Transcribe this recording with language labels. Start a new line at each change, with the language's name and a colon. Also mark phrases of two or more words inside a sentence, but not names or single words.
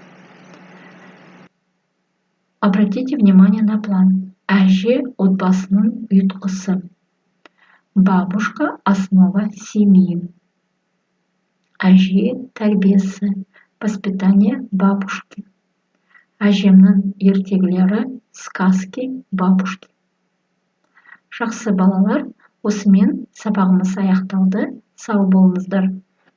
Russian: Обратите внимание на план.
Kazakh: Әже – отбасының ұйытқысы.
Russian: Бабушка – основа семьи.
Kazakh: Әже тәрбиесі,
Russian: воспитание бабушки.
Kazakh: Әжемнің ертегілері,
Russian: сказки бабушки.
Kazakh: Жақсы балалар, осымен сабағымыз аяқталды. Сау болыңыздар.